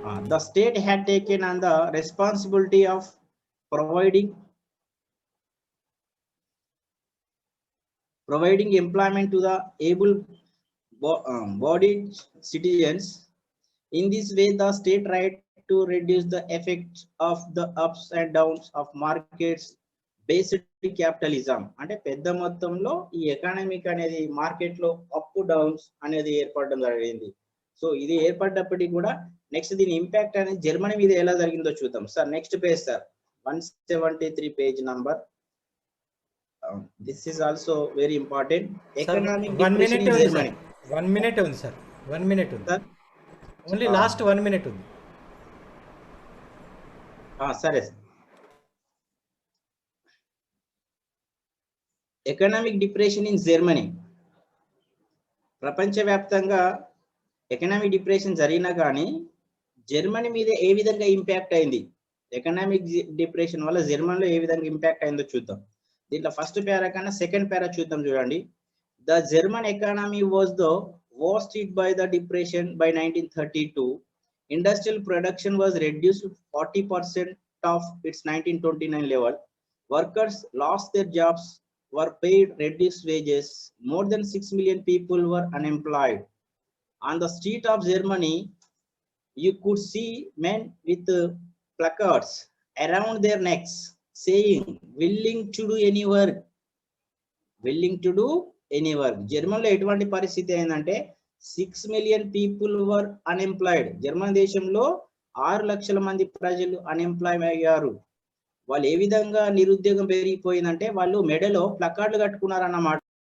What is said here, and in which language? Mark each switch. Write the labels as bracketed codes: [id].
[en] The state had taken on the responsibility of providing employment to the able-bodied citizens. In this way, the state tried to reduce the effects of the ups and downs of markets based capitalism. [te] అంటే పెద్ద మొత్తంలో ఈ economic అనేది market లో up downs అనేది ఏర్పడడం జరిగింది. So ఇది ఏర్పడ్డప్పటికీ కూడా నెక్స్ట్ దీని ఇంపాక్ట్ అనేది జర్మనీ మీద ఎలా జరిగిందో చూద్దాం. Sir next page sir 173 page number. [en] This is also very important. Economic [te] 1 minute ఉంది సార్. 1 minute ఉంది సార్. 1 minute ఉంది సార్. ఓన్లీ లాస్ట్ 1 minute ఉంది. సరే. [en] Economic depression in Germany. [te] ప్రపంచవ్యాప్తంగా ఎకనామిక్ డిప్రెషన్ జరిగినా కానీ జర్మనీ మీద ఏ విధంగా ఇంపాక్ట్ అయింది, ఎకనామిక్ డిప్రెషన్ వల్ల జర్మనీలో ఏ విధంగా ఇంపాక్ట్ అయిందో చూద్దాం. దీంట్లో ఫస్ట్ పేరా కన్నా సెకండ్ పేరా చూద్దాం. చూడండి. [en] The German economy was the worst hit by the depression by 1932. Industrial production was reduced 40% of its 1929 level. Workers lost their jobs, were paid reduced wages. More than 6 million people were unemployed. On the street of Germany, you could see men with placards around their necks saying, willing to do any work. Willing to do any work. [te] జర్మనీలో ఎటువంటి పరిస్థితి అయిందంటే [en] 6 million people were unemployed. [te] German దేశంలో 6 లక్షల మంది ప్రజలు unemploy అయ్యారు. వాళ్ళు ఏ విధంగా నిరుద్యోగం పెరిగిపోయిందంటే వాళ్ళు మెడలో ప్లకార్డులు కట్టుకున్నారన్నమాట.